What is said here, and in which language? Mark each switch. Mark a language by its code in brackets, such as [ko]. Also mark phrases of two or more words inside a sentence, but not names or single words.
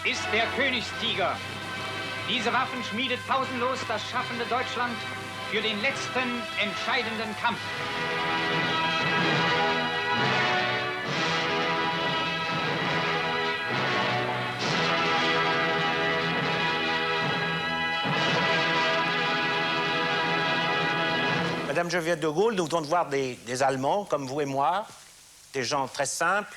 [de] der Königstiger. Diese Waffen schmiedet pausenlos das schaffende Deutschland für den letzten entscheidenden Kampf. [fr] Madame Geneviève de Gaulle, nous venons de voir des Allemands, comme vous et moi, des gens très simples.